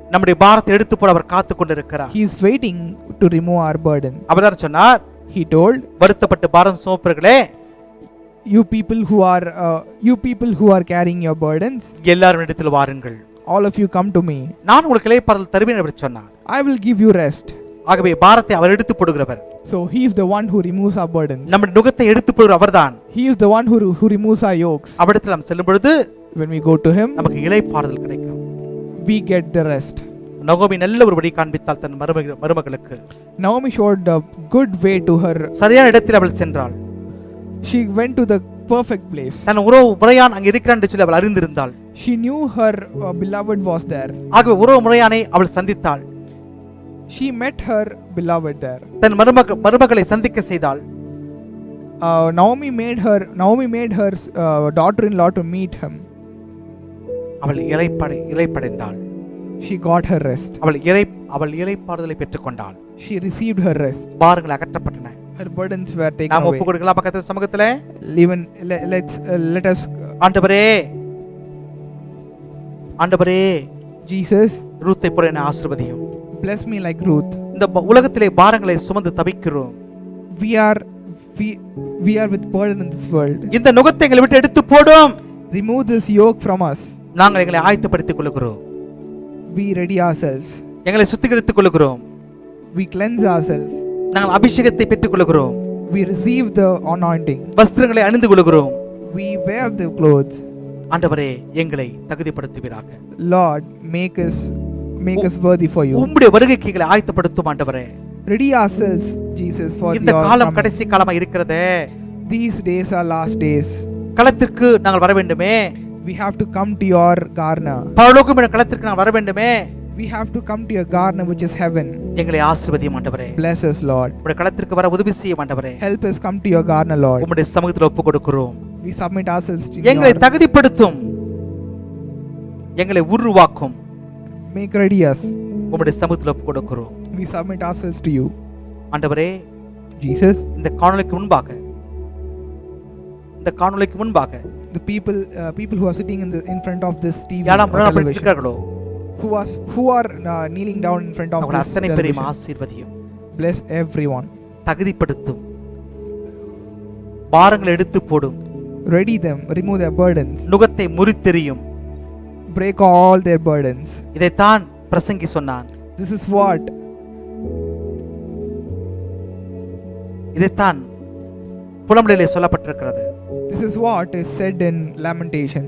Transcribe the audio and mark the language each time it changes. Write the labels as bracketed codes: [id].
[ta] நம்முடைய பாரத்தை எடுத்து போட அவர் காத்து கொண்டிருக்கிறார். [en] He is waiting to remove our burden. [ta] அவர் சொன்னார், [en] He told, [ta] வருத்தப்பட்டு பாரம் சுமப்பவர்களே, [en] you people who are carrying your burdens, [ta] எல்லாரும் இடத்தில் வாருங்கள், [en] all of you come to me. [ta] நான் உங்களுக்கு இளைப்பாறுதல் தருவேன் என்று சொன்னார். [en] I will give you rest. [ta] ஆகவே பாரத்தை அவர் எடுத்து போடுகிறவர். [en] So he is the one who removes our burdens. [ta] நம்முடைய நுகத்தை எடுத்து போடுகிற அவர்தான். [en] He is the one who removes our yokes. [ta] அவரிடத்தில் நாம் செல்லும் பொழுது [en] When we go to him, [ta] நமக்கு இளைப்பாறுதல் கிடைக்கும். [en] we get the rest. [ta] நகோமி நல்ல ஒரு வழி காண்பித்தாள் தன் மருமகளுக்கு. [en] Naomi showed a good way to her. [ta] சரியான இடத்தில் அவள் சென்றாள். [en] She went to the perfect place. [ta] தன் உறவு முறையான் அங்கே இருக்கிறான் என்று சொல்லி அவள் அறிந்திருந்தாள். [en] She knew her beloved was there. [ta] ஆகவே உறவு முறையானை அவள் சந்தித்தாள். [en] She met her beloved there. [ta] தன் மருமகளை சந்திக்க செய்தாள். [en] Naomi made her daughter-in-law to meet him. [ta] அவள் இளைப்படைந்தாள். [en] She got her rest. [ta] அவள் இளைப்பாறுதலை பெற்றுக்கொண்டாள். [en] She received her rest. [ta] பாரங்கள் அகற்றப்பட்டன. [en] Her burdens were taken [ta] நாம் [en] away. [ta] ஒப்பு கொடுக்கலாம் பக்கத்து சமூகத்திலே. [en] Even let us [ta] ஆண்டவரே [en] Jesus, [ta] ரூத்தை போல என்னை ஆசீர்வதியும். [en] bless me like Ruth. [ta] இந்த உலகத்திலே பாரங்களை சுமந்து தவிக்கிறோம். [en] We are with burden in this world. [ta] இந்த நுகத்தை எங்களை விட்டு எடுத்து போடும். [en] Remove this yoke from us. [ta] நாங்கள் எங்களை ஆயத்தப்படுத்திக் கொள்கிறோம். [en] We ready ourselves. [ta] எங்களை சுத்திகரித்துக் கொள்கிறோம். [en] We cleanse ourselves. [ta] நாங்கள் அபிஷேகத்தை பெற்றுக் கொள்கிறோம். [en] We receive the anointing. [ta] வஸ்திரங்களை அணிந்து கொள்கிறோம். [en] We wear the clothes. [ta] ஆண்டவரே எங்களை தகுதிப்படுத்துவீராக. [en] Lord, make us worthy for you. [ta] உம்முடைய வருகைக்கு எங்களை ஆயத்தப்படுத்தும் ஆண்டவரே. [en] Ready ourselves, Jesus, for [ta] இந்த [en] your [ta] காலம் [en] coming. [ta] கடைசி காலமா இருக்கிறதே. [en] These days are last days. [ta] களத்திற்கு நாங்கள் வர வேண்டுமே. [en] We have to come to your garner. [ta] பரலோகம் என்ற களத்திற்கு நாங்கள் வர வேண்டுமே. [en] We have to come to your garner, which is heaven. [ta] எங்களை ஆசீர்வதியும் ஆண்டவரே. [en] Bless us, Lord. [ta] உம்முடைய களத்திற்கு வர உதவி செய்யும் ஆண்டவரே. [en] Help us come to your garner, Lord. [ta] உம்முடைய சமூகத்தில் ஒப்பு கொடுக்கிறோம். [en] We submit ourselves to [ta] எங்களை [en] your. [ta] தகுதிப்படுத்தும். எங்களை உருவாக்கும். [en] Make ready us. [ta] உம்முடைய சமூகத்தில் ஒப்பு கொடுக்கிறோம். [en] We submit ourselves to you. [ta] ஆண்டவரே [en] Jesus, [ta] இந்த காணொளிக்கு முன்பாக [en] the people who are sitting in front of this TV [ta] யாரெல்லாம் [en] or [ta] முன்னாடி [en] television, [ta] இருக்கிறார்களோ [en] who are kneeling down in front of [ta] அவர்கள் [en] this [ta] அத்தனை பேரையும் [en] television, [ta] ஆசீர்வதியும். [en] bless everyone. [ta] தகுதிப்படுத்தும். பாரங்களை எடுத்து போடும். [en] Ready them, remove their burdens, [ta] நுகத்தை முறித்தெறியும். [en] break all their burdens. [ta] இதைத்தான் பிரசங்கி சொன்னான். [en] This is what [ta] இதைத்தான் புலம்பலிலே சொல்லப்பட்டிருக்கிறது. [en] This is what is said in Lamentation.